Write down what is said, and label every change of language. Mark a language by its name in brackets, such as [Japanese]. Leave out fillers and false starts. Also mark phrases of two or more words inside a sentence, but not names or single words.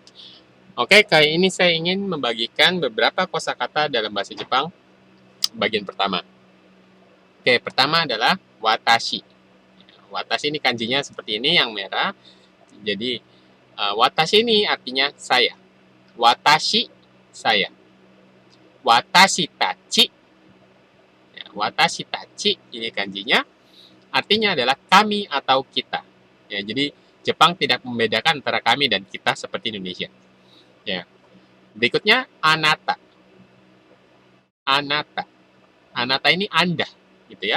[Indonesian] Oke, kali ini saya ingin membagikan beberapa kosakata dalam bahasa Jepang bagian pertama. Oke, pertama adalah watashi. Watashi ini kanjinya seperti ini yang merah. Jadi watashi ini artinya saya. Watashi, saya. [Japanese] Watashi tachi, watashi tachi [Indonesian] ini kanjinya artinya adalah kami atau kita. Ya, jadi Jepang tidak membedakan antara kami dan kita seperti Indonesia. Ya. Berikutnya anata. Anata. Anata ini Anda, gitu ya.